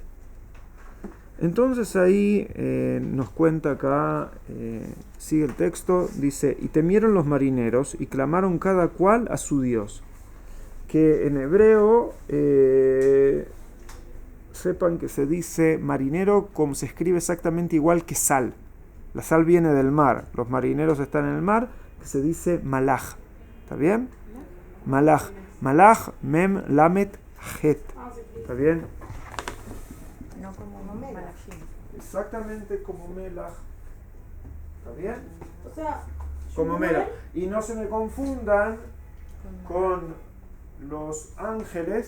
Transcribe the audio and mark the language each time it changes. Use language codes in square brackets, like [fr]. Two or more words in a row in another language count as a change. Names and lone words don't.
[es] Entonces ahí nos cuenta acá, sigue el texto, dice, y temieron los marineros y clamaron cada cual a su Dios. Que en hebreo... sepan que se dice marinero como se escribe exactamente igual que sal. La sal viene del mar. Los marineros están en el mar, que se dice malach. ¿Está bien? [he] מלח. מלח, מם, למד, [es] het. ¿Está bien? No como malachim. Exactamente como melach. ¿Está bien? O sea, Como melach. Y no se me confundan con los ángeles,